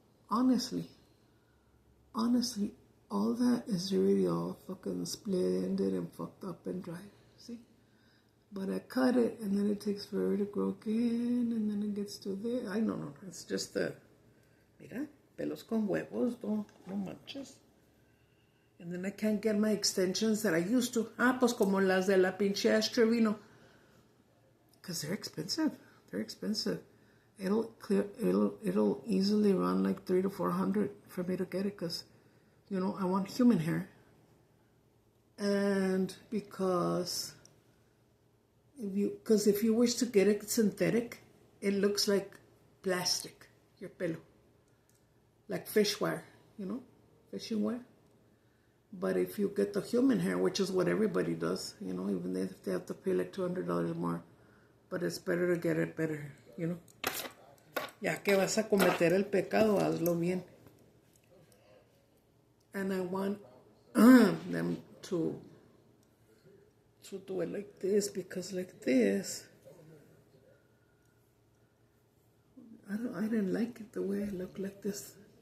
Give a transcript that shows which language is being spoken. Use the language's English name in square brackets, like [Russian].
[English] Honestly, all that is really all fucking splendid and fucked up and dry. See? But I cut it, and then it takes forever to grow again, and then it gets to there. No. It's just the... [Spanish] Mira, pelos con huevos, no manches. [English] And then I can't get my extensions that I used to. [Spanish] Pues como las de la pinche Ashley Treviño. [English] Because they're expensive. It'll easily run like $300 to $400 for me to get it, because, you know, I want human hair. And because if you wish to get it synthetic, it looks like plastic, your pelo. Like fish wire, you know, fishing wire. But if you get the human hair, which is what everybody does, you know, even if they have to pay like $200 more, but it's better to get it better, you know. [Spanish] Ya que vas a cometer el pecado, hazlo bien. [English] And I want them to do it like this, because like this, I didn't like it the way I look like this.